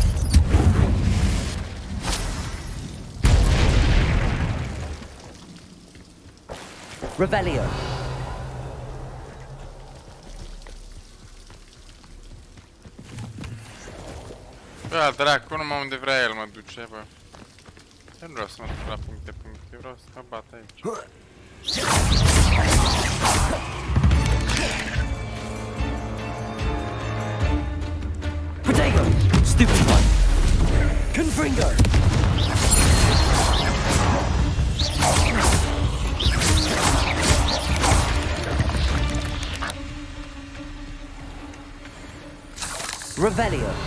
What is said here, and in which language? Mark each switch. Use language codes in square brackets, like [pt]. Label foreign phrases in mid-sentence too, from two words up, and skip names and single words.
[la] Revelio! [ro] Bă, dracu, numai unde vrea el mă duce, bă. Eu nu vreau să mă duc la puncte, eu vreau să mă bat aici. [la] Protego! Stupefy! Confringo! Revelio!